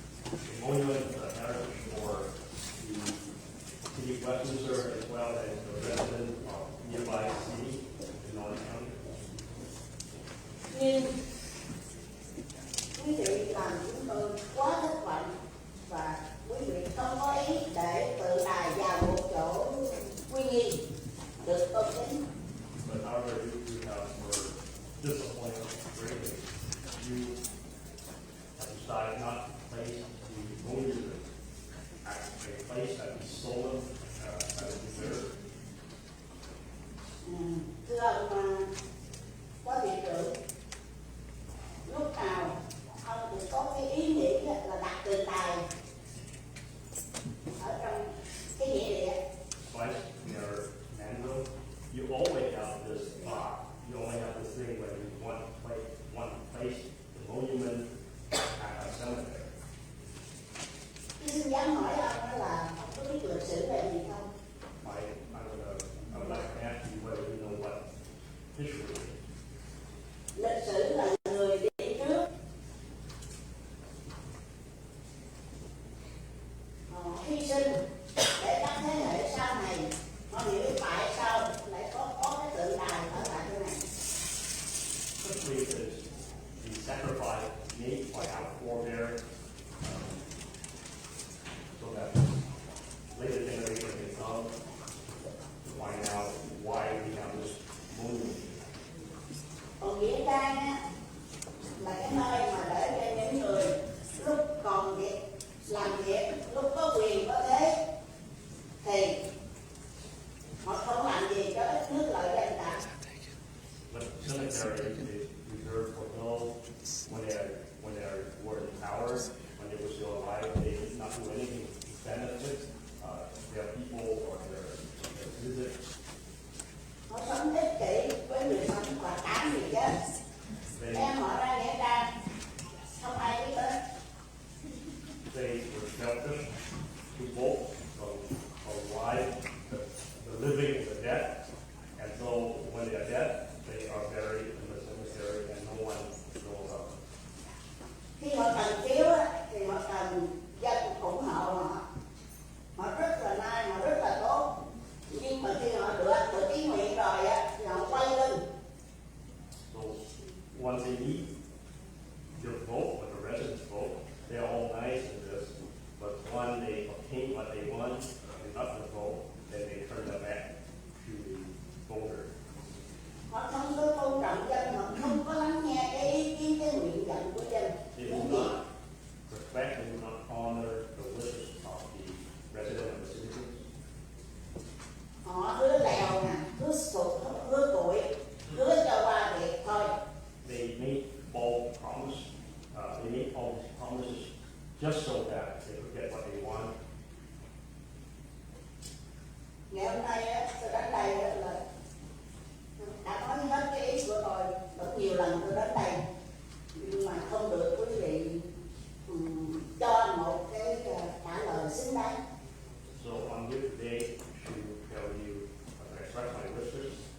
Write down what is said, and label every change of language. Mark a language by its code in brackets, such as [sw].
[en] The monument is a heritage for the city of Westminster as well as the residents of nearby city in North County. [vi] Nhưng quý vị làm chúng tôi quá thất vọng và quý vị không có ý để tự đài vào một chỗ quy nghi được tôn kính. [en] But however, you were disappointed greatly. You have decided not to place the monument at a place that is solemn, that is deserved. [vi] Thưa ông phó thị trưởng, lúc nào ông cũng có cái ý nghĩ là đặt tượng đài ở trong cái nghĩa địa. [en] Vice Mayor Manzo, you always have this thought, you only have this thing where you want to place the monument at a cemetery. [vi] Xin dám hỏi ông đó là ông có biết lịch sử là gì không? [en] I would like to ask you whether you know what history is. [vi] Lịch sử là người đi trước. Họ hy sinh để các thế hệ sau này họ hiểu tại sao lại có cái tượng đài ở tại chỗ này. [en] Simply is the sacrifice made by our forebears, so that later generations can come to find out why we have this monument. [vi] Còn nghĩa trang á, là cái nơi mà để cho những người lúc còn việc làm việc, lúc có quyền có thế thì họ không làm gì cho đất nước lợi danh cả. [en] But cemetery is reserved for those when they were in power, when they were still alive, they did not do anything to benefit their people or their visitors. [vi] Họ sống ích kỷ với người sống và cả người chết. Em họ ra nghĩa trang, không ai biết đến. [en] They were selfish to both the alive, the living and the dead, and so when they are dead, they are buried in the cemetery and no one knows about them. [vi] Khi họ cần cứu á, thì họ cần dân ủng hộ họ. Họ rất là nice, họ rất là tốt. Nhưng mà khi họ được ý nguyện rồi á, thì họ quay lưng. [en] So once they need your vote, or the residents' vote, they are all nice in this, but when they obtain what they want, enough of the vote, then they turn their back to the voter. [vi] Họ không có tôn trọng dân, họ không có lắng nghe cái ý kiến, cái nguyện vọng của dân. [en] They do not respect and do not honor the wishes of the resident of the citizens. [vi] Họ hứa lèo nè, hứa sụt, hứa củi, hứa cho qua việc thôi. [en] They make bold promise. They make all these promises just so that they could get what they want. [vi] Ngày hôm nay á, tôi đến đây á, là đã nói hết cái ý của tôi. Rất nhiều lần tôi đến đây, nhưng mà không được quý vị cho một cái trả lời xứng đáng. [en] So I'm here today to tell you, express my wishes.